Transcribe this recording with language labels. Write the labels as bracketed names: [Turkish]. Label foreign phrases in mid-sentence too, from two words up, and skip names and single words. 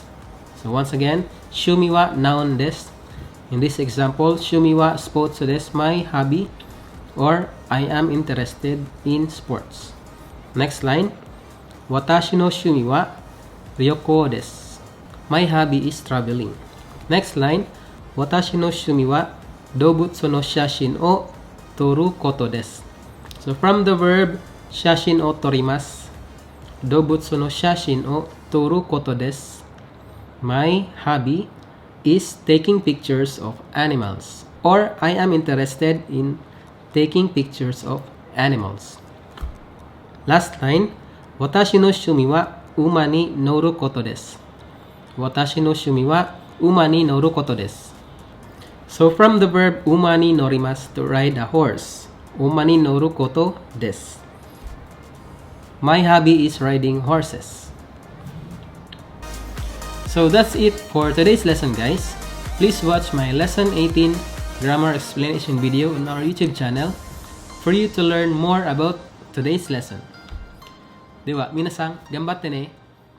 [English] So once again, [Japanese] 趣味は noun です. [English] In this example, [Japanese] shumi wa sports desu, [English] my hobby, or I am interested in sports. Next line, [Japanese] 私の趣味は旅行です. [English] My hobby is traveling. Next line, [Japanese] 私の趣味は動物の写真を撮ることです. [English] So from the verb [Japanese] 写真を撮ります, 動物の写真を撮ることです. [English] My hobby is taking pictures of animals, or I am interested in taking pictures of animals. Last line, [Japanese] 私の趣味は馬に乗ることです. 私の趣味は馬に乗ることです. [English] So from the verb [Japanese] 馬に乗ります, [English] to ride a horse. [Japanese] 馬に乗ることです. [English] My hobby is riding horses. So that's it for today's lesson, guys. Please watch my lesson 18 grammar explanation video on our YouTube channel for you to learn more about today's lesson. [Japanese] では、皆さん、頑張ってね.